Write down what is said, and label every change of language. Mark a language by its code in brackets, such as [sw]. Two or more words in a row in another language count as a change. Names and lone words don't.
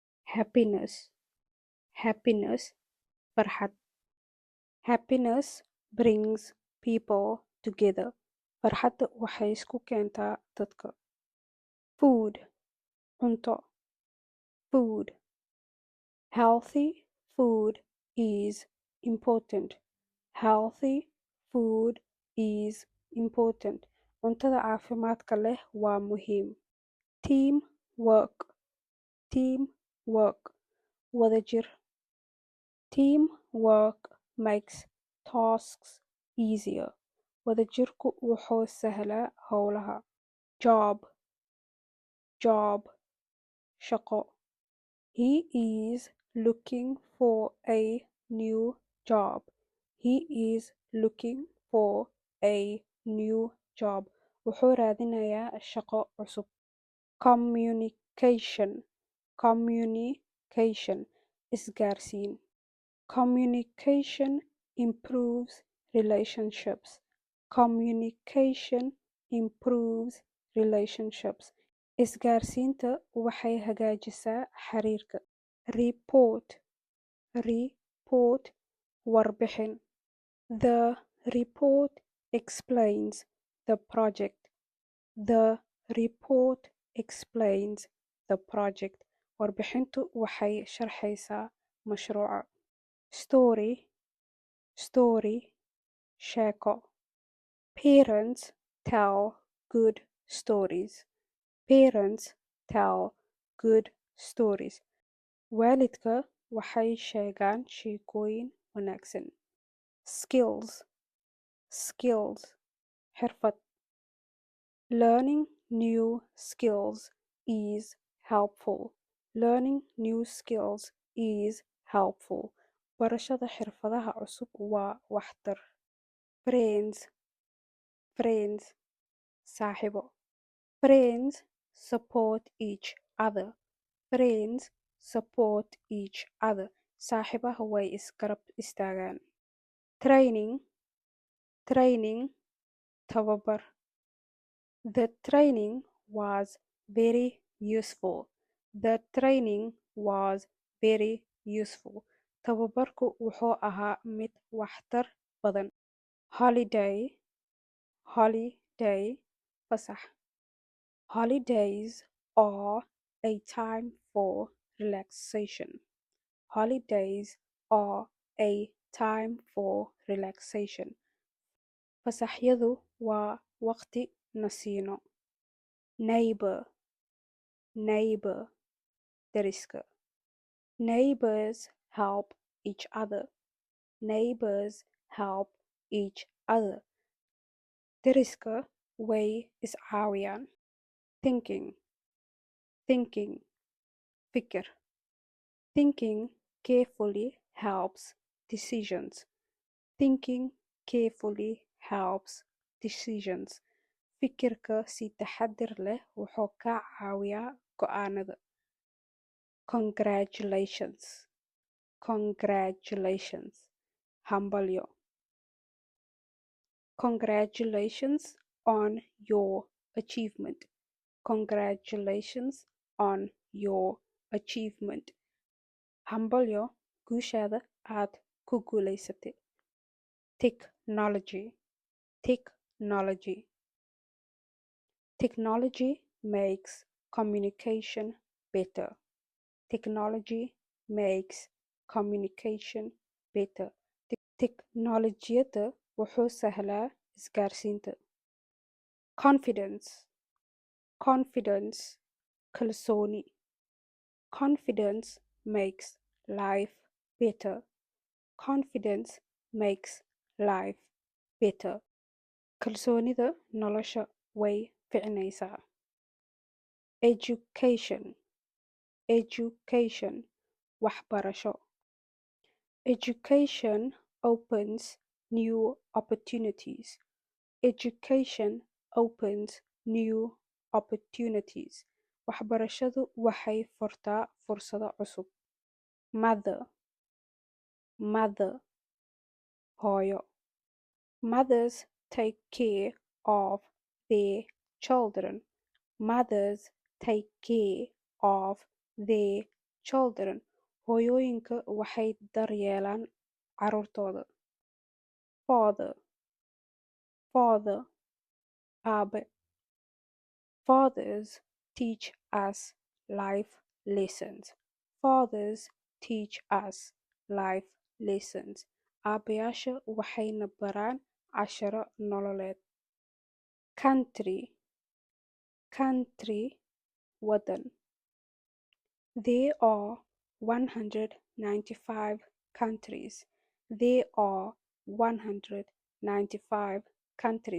[en] happiness, happiness, farxad. Happiness brings people together. [so] Farxadda waxay isku keentaa dadka. [en] Food, cunto, food. Healthy food is important. Healthy food is important. [so] Cuntada caafimaadka leh waa muhiim. [en] Team work, team work. [so] Wadajir. [en] Team work makes tasks easier. [so] Wadajirku wuxuu sahlaa howlaha. [en] Job, job, shaqo. He is looking for a new job. He is looking for a new job. [so] Wuxuu raadinayaa shaqo cusub. [en] Communication, communication, isgaarsiin. Communication improves relationships. Communication improves relationships. [so] Isgaarsiinta waxay hagaajisaa xiriirka. [en] Report, report, warbixin. The report explains the project. The report explains the project. [so] Warbixintu waxay sharxaysaa mashruuca. [en] Story, story, sheeko. Parents tell good stories. Parents tell good stories. [so] Waalidka waxay sheegaan sheekooyin wanaagsan. [en] Skills, skills, xirfad. Learning new skills is helpful. Learning new skills is helpful. [so] Barashada xirfadaha cusub waa waxtar. [en] Friends, friends, saaxiibo. Friends support each other. Friends support each other. [so] Saaxiibaha way isgarab istaagaan. [en] Training, training, [so] tababar. [en] The training was very useful. The training was very useful. [so] Tababarku wuxuu ahaa mid waxtar badan. [en] Holiday, holiday, fasax. Holidays are a time for relaxation. Holidays are a time for relaxation. [so] Fasaxyadu waa waqti nasiino. [en] Neighbor, neighbor, deriska. Neighbors help each other. Neighbors help each other. [so] Deriska way iscaawiyaan. [en] Thinking, thinking, fikir. Thinking carefully helps decisions. Thinking carefully helps decisions. [so] Fikirka si taxadir leh wuxuu ka caawiyaa go'aanada. [en] Congratulations, congratulations, hambalyo. Congratulations on your achievement. Congratulations on your achievement. [so] Hambalyo guushaada aad ku guulaysatay. [en] Technology, technology. Technology makes communication better. Technology makes communication better. [so] Teknolojiyada wuxuu sahlaa isgaarsiinta. [en] Confidence, confidence, kalsooni. Confidence makes life better. Confidence makes life better. [so] Kalsoonida nolosha way ficnaysaa. [en] Education, education, waxbarasho. Education opens new opportunities. Education opens new opportunities. [so] Waxbarashadu waxay furtaa fursado cusub. [en] Mother, mother, hooyo. Mothers take care of their children. Mothers take care of their children. [so] Hooyooyinka waxay daryeelaan carruurtooda. [en] Father, father, aabe. Fathers teach us life lessons. Fathers teach us life lessons. [so] Aabayaasha waxayna baraan casharo nololeed. [en] Country, country, wadan. There are 195 countries. There are 195 countries.